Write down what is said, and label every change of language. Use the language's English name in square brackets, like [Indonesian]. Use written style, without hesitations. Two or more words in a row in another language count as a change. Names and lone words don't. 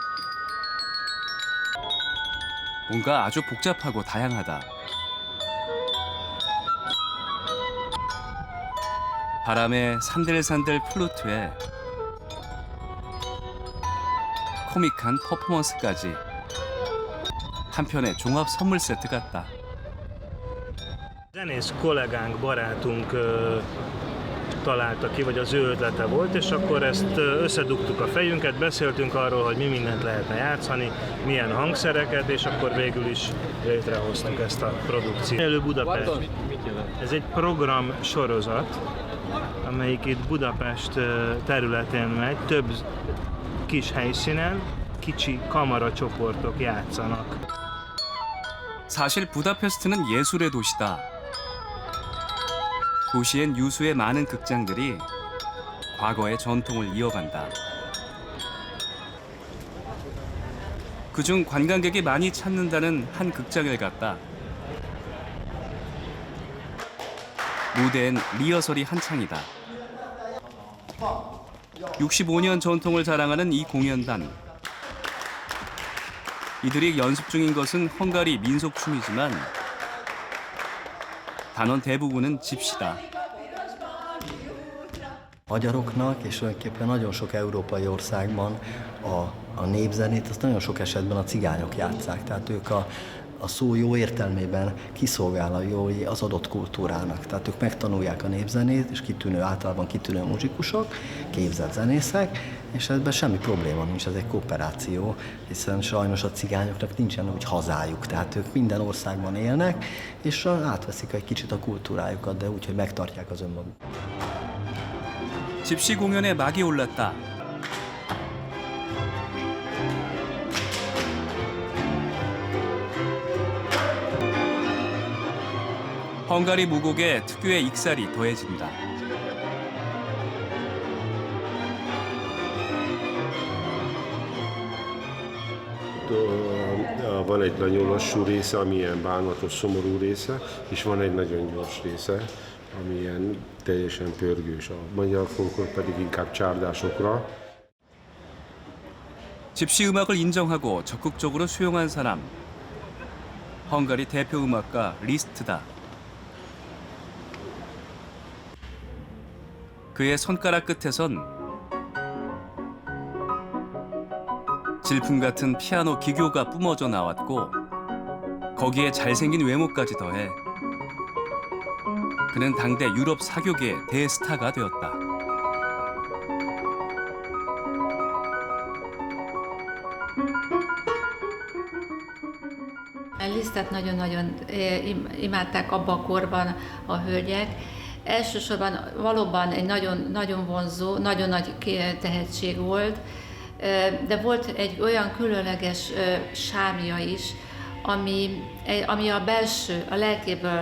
[Korean] 뭔가 아주 복잡하고 다양하다. 바람에 산들산들 플루트에 코믹한 퍼포먼스까지. 한편의 종합 선물 세트 같다. [Hungarian] Zenész kollégánk, barátunk találta ki, vagy az ő ötlete volt, és akkor ezt összedugtuk a fejünket, beszéltünk arról, hogy mi mindent lehetne játszani, milyen hangszereket, és akkor végül is létrehoztuk ezt a produkciót. Élő Budapest. Ez egy program sorozat, amelyik itt Budapest területén megy, több kis helyszínen, kicsi kamaracsoportok játszanak. [Korean] 사실 부다페스트는 예술의 도시다. 도시엔 유수의 많은 극장들이 과거의 전통을 이어간다. 그중 관광객이 많이 찾는다는 한 극장을 갔다. 무대엔 리허설이 한창이다. 65년 전통을 자랑하는 이 공연단. 이들이 연습 중인 것은 헝가리 민속춤이지만 단원 대부분은 집시다. [Hungarian] Magyaroknak és tulajdonképpen nagyon sok európai országban a népzenét azt nagyon sok esetben a cigányok játsszák. Tehát ők a szó jó értelmében kiszolgálói az adott kultúrának. Tehát ők megtanulják a népzenét, és általában kitűnő muzsikusok, képzett zenészek, és ebben semmi probléma nincs, ez egy kooperáció, hiszen sajnos a cigányoknak nincsen úgy hazájuk, tehát ők minden országban élnek, és átveszik egy kicsit a kultúrájukat, de úgy, hogy megtartják az önmaguk. [Korean] 집시 공연에 막이 올랐다. 헝가리 무곡에 특유의 익살이 더해진다. [Hungarian] Van egy nagyon lassú része, ami ilyen bánatos, szomorú része, és van egy nagyon gyors része, ami ilyen teljesen pörgős. A magyar folklór pedig inkább csárdásokra. [Korean] 집시 음악을 인정하고 적극적으로 수용한 사람. 헝가리 대표 음악가 리스트다. 그의 손가락 끝에선 질풍 같은 피아노 기교가 뿜어져 나왔고 거기에 잘생긴 외모까지 더해 그는 당대 유럽 사교계의 대스타가 되었다. [Hungarian] Lisztet nagyon-nagyon imádták abban a korban a hölgyek. Elsősorban valóban egy nagyon vonzó, nagyon nagy tehetség volt, de volt egy olyan különleges sármja is, ami a belső, a lelkéből.